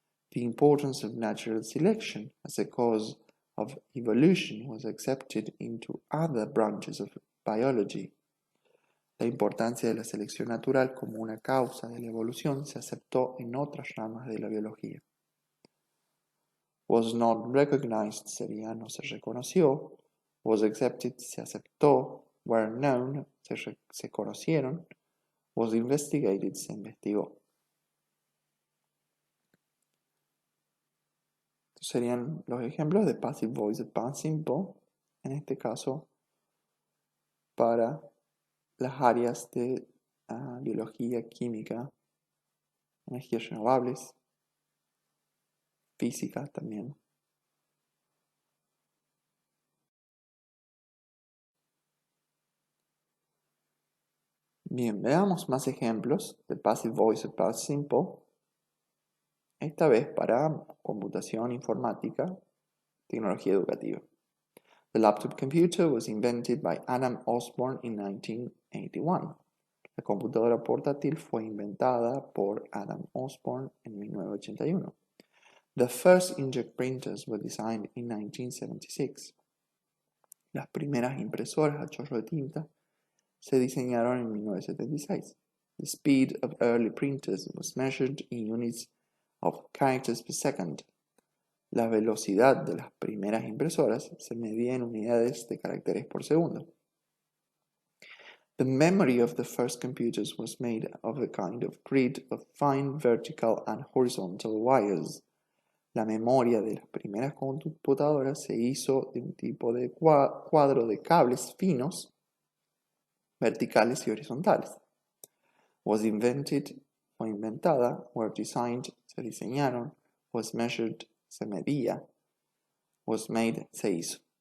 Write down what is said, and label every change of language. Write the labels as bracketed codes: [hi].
[en] The importance of natural selection as a cause of evolution was accepted into other branches of biology. [es] La importancia de la selección natural como una causa de la evolución se aceptó en otras ramas de la biología. [en] Was not recognized [es] sería no se reconoció, [en] was accepted [es] se aceptó, [en] were known [es] se conocieron, [en] was investigated [es] se investigó. Estos serían los ejemplos de passive voice de past simple, en este caso para las áreas de biología, química, energías renovables, física también. Bien, veamos más ejemplos de passive voice o past simple, esta vez para computación informática, tecnología educativa. [en] The laptop computer was invented by Adam Osborne in 1981. [es] La computadora portátil fue inventada por Adam Osborne en 1981. [en] The first inkjet printers were designed in 1976. [es] Las primeras impresoras a chorro de tinta se diseñaron en 1976. [en] The speed of early printers was measured in units of characters per second. [es] La velocidad de las primeras impresoras se medía en unidades de caracteres por segundo. [en] The memory of the first computers was made of a kind of grid of fine vertical and horizontal wires. [es] La memoria de las primeras computadoras se hizo de un tipo de cuadro de cables finos, verticales y horizontales. [en] Was invented, [es] fue inventada, [en] were designed, [es] se diseñaron, [en] was measured, [es] se medía, [en] was made, [es] se hizo.